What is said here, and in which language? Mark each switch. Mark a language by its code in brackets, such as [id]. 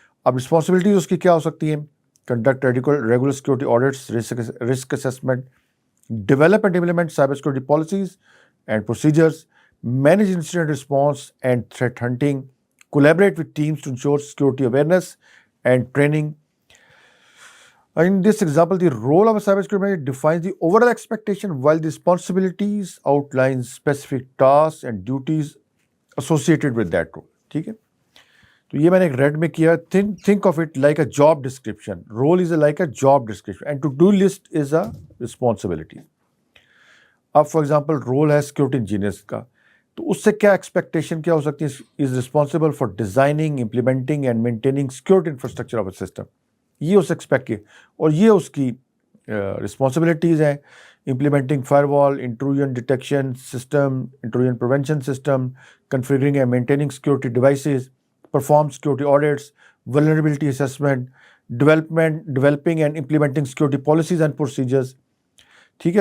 [ur] اب رسپانسبلٹیز اس کی کیا ہو سکتی ہیں؟ [en] Conduct regular security audits, risk assessment, develop and implement cyber security policies and procedures, manage incident response and threat hunting, collaborate with teams to ensure security awareness and training. In this example, the role of a cybersecurity manager defines the overall expectation while the responsibilities outlines specific tasks and duties associated with that role. [ur] ٹھیک ہے. تو یہ میں نے ایک red میں کیا. [en] think of it like a job description. Role is like a job description and to-do list is a responsibility. [ur] اب فار ایگزامپل رول ہے سیکورٹی انجینئرس کا، تو اس سے کیا ایکسپیکٹیشن کیا ہو سکتی ہے؟ [en] Is responsible for designing, implementing and maintaining security infrastructure of a system. [ur] یہ اس ایکسپیکٹ کی اور یہ اس کی رسپانسبلٹیز ہیں. [en] Implementing firewall, intrusion detection system, intrusion prevention system, configuring and maintaining security devices, perform security audits, vulnerability assessment, developing and implementing security policies and procedures. [ur] ٹھیک ہے.